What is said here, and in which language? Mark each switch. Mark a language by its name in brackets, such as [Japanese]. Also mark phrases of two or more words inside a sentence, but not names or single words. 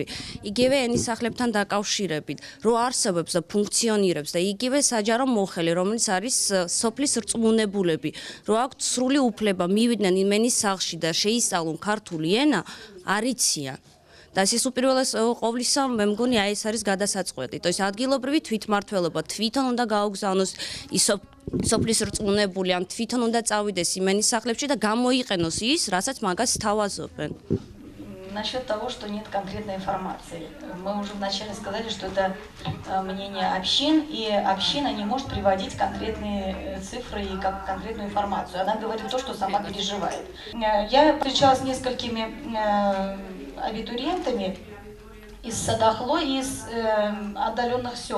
[Georgian] იგივე ენის სახლებთან დაკავშირებით, რომ არსებობს და ფუნქციონირებს და იგივე საჯარო მოხელი, რომელიც არის სოფლის რწმუნებულები, რომ აქვთ სრული უფლება მივიდნენ ენის სახლში და შეისწავლონ ქართული ენა, არ იციან. და ეს უპირველეს ყოვლისა მე მგონი აი ეს არის გადასაწყვეტი. [Russian] То есть [Georgian] ადგილობრივი თვითმმართველობა თვითონ უნდა გაუგზავნოს ის სოფლის რწმუნებული, ან თვითონ უნდა წავიდეს იმენის სახლებში და გამოიყენოს ის, რასაც მაგას თავაზობენ. [Russian] Насчет того, что нет конкретной информации. Мы уже вначале сказали, что это мнение общин, и община не может приводить конкретные цифры и конкретную информацию. Она говорит то, что сама переживает. Я встречалась с несколькими абитуриентами из Садахло и из отдаленных сел.